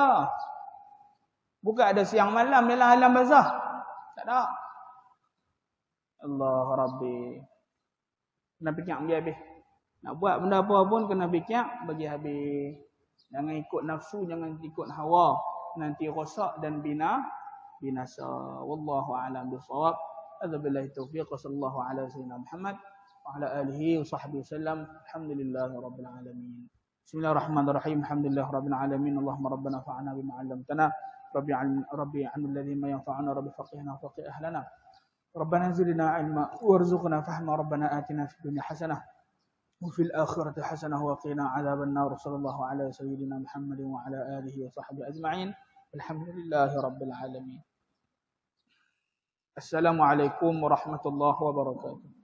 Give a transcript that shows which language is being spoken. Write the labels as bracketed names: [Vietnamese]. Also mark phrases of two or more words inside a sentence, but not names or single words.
[Malay] Bukan ada siang malam dalam alam barzah. Tak ada. [Arabic] الله ربي. [Malay] Kena fikir bagi habis. Nak buat benda apa pun kena fikir bagi habis. Jangan ikut nafsu, jangan ikut hawa. Nanti rosak dan binasa. [Arabic] والله أعلم بالصواب. هذا بالله التوفيق. صلى الله على سيدنا محمد وعلى آله وصحبه وسلم. الحمد لله رب العالمين بسم الله الرحمن الرحيم. الحمد لله رب العالمين اللهم ربنا انفعنا بما علمتنا ربي علمنا الذي ما ينفعنا. ربي فقهنا وفقه أهلنا. ربنا زدنا علما وارزقنا فهما ربنا آتنا في الدنيا حسنة وفي الآخرة حسنة وقنا عذاب النار صلى الله على سيدنا محمد وعلى آله وصحبه أجمعين الحمد لله رب العالمين السلام عليكم ورحمة الله وبركاته